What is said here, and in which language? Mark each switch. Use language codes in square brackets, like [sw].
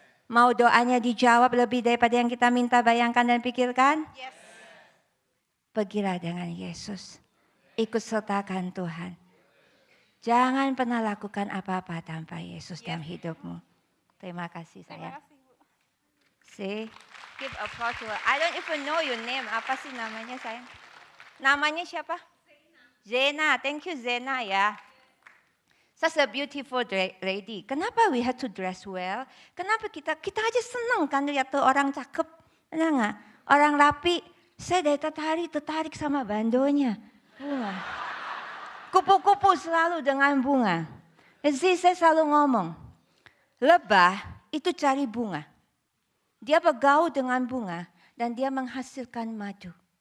[id] Mau doanya dijawab lebih daripada yang kita minta, bayangkan dan pikirkan? [en] Yes. [id] Pergilah dengan Yesus. Ikut sertakan Tuhan. Jangan pernah lakukan apa-apa tanpa Yesus dalam hidupmu. Terima kasih sayang. Terima kasih, Bu. [en] See? Give applause to her. I don't even know your name. [id] Apa sih namanya sayang? Namanya siapa? Zena. [en] Thank you Zena ya. Such a beautiful lady. [id] Kenapa [en] we have to dress well? [id] Kenapa kita aja seneng kan lihat tuh orang cakep. Benar nggak? Orang rapi. Saya dari tertarik sama bandonya. Bunga. Kupu-kupu selalu dengan bunga. Jadi saya selalu ngomong, lebah itu cari bunga. Dia bergaul dengan bunga dan dia menghasilkan madu.